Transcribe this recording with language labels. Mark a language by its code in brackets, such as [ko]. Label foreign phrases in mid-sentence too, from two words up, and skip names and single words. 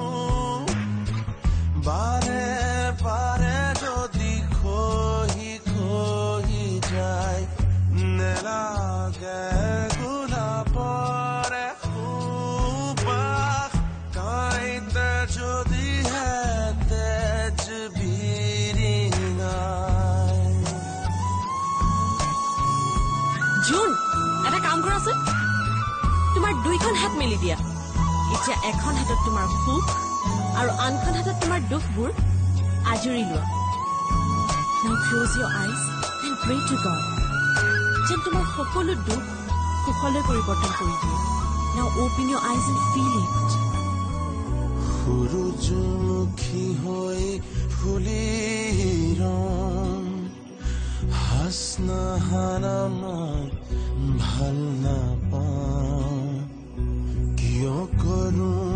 [as] বাৰে বাৰে যদি খহি খহি যায় নেলাগে গোলাপৰে সুবাস কাইতে যদিহে তেজ বিৰিঙায় জুন এটা কাম কৰাচোন তোমাৰ দুইখন হাত মেলি দিয়া এতিয়া এখন হাতত তোমাৰ সুখ আৰু আনখন হাতত তোমাৰ দুখবোৰ আজৰি লোৱা [en] Now close your eyes and pray to God [as] যেন তোমাৰ সকলো দুখ সুখলৈ পৰিৱৰ্তন কৰি দিয়ে [en] Now open your eyes and feel it [as] সূৰুযমুখী হৈ ফুলিৰম হাসনাহানা মই ভাল নাপাওঁ কিয় কৰো